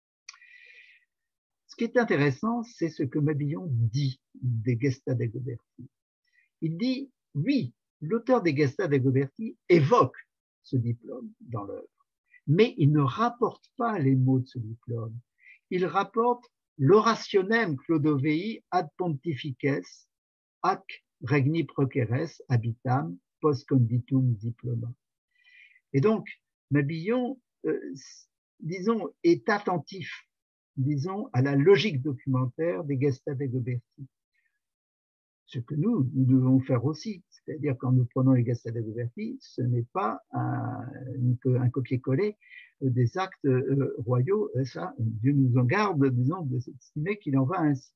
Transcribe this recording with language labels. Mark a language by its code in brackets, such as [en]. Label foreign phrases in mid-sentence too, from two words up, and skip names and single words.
[fr] Ce qui est intéressant, c'est ce que Mabillon dit des Gesta Dagoberti. Il dit, oui, l'auteur des Gesta Dagoberti évoque ce diplôme dans l'œuvre, mais il ne rapporte pas les mots de ce diplôme. Il rapporte [la] l'orationem Clodovei ad pontifices ac regni proceres habitam post conditum diploma. [fr] Et donc, Mabillon, disons, est attentif, disons, à la logique documentaire des Gesta Dagoberti. Ce que nous devons faire aussi, c'est-à-dire quand nous prenons les Gesta Dagoberti, ce n'est pas un copier-coller des actes royaux, ça, Dieu nous en garde, disons, de s'estimer qu'il en va ainsi.